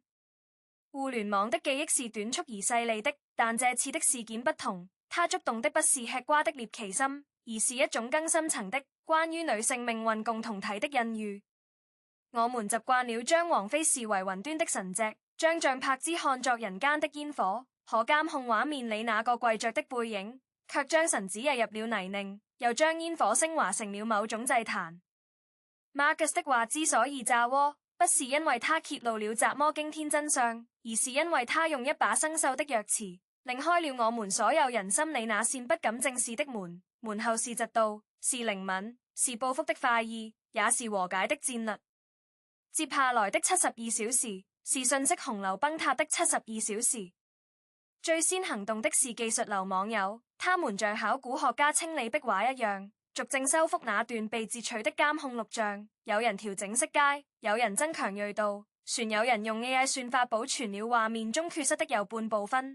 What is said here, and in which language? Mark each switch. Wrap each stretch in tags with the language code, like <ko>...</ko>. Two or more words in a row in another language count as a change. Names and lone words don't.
<zh>互聯網的記憶是短促而細膩的，但這次的事件不同，它觸動的不是吃瓜的獵奇心，而是一種更深層的關於女性命運共同體的隱喻。我們習慣了將王菲視為雲端的神隻，將像柏芝看作人間的煙火，可監控畫面裡那個跪着的背影，卻將神子引入了泥濘，又將煙火升華成了某種祭壇。Marcus 的話之所以炸鍋，不是因為他揭露了怎麼驚天真相，而是因為他用一把生鏽的鑰匙，擰開了我們所有人心裡那扇不敢正視的門。門後是嫉妒，是靈敏，是報復的快意，也是和解的戰略。接下來的72小時，是信息洪流崩塌的72小時。最先行動的是技術流網友，他們像考古學家清理壁畫一樣，逐幀修復那段被截取的監控錄像。有人調整色階，有人增強銳度，船有人用 AI 算法保存了畫面中缺失的右半部分。</zh>